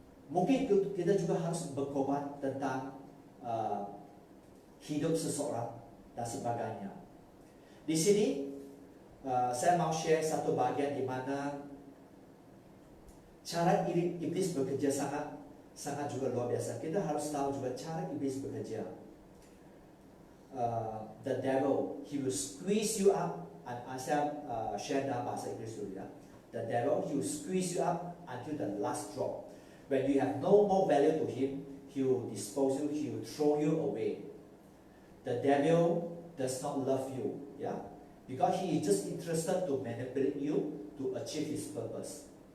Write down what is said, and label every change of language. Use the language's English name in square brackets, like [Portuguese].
[Indonesian] Mungkin kita juga harus berkorban tentang hidup seseorang dan sebagainya. Di sini saya mau share satu bahagian di mana cara iblis bekerja sangat juga luar biasa. Kita harus tahu juga cara iblis bekerja. [English] The devil, he will squeeze you up. [Indonesian] Saya share dalam bahasa Inggris dulu ya. [English] The devil, he will squeeze you up until the last drop. When you have no more value to him, he will dispose you, he will throw you away. The devil does not love you, because he is just interested to manipulate you to achieve his purpose.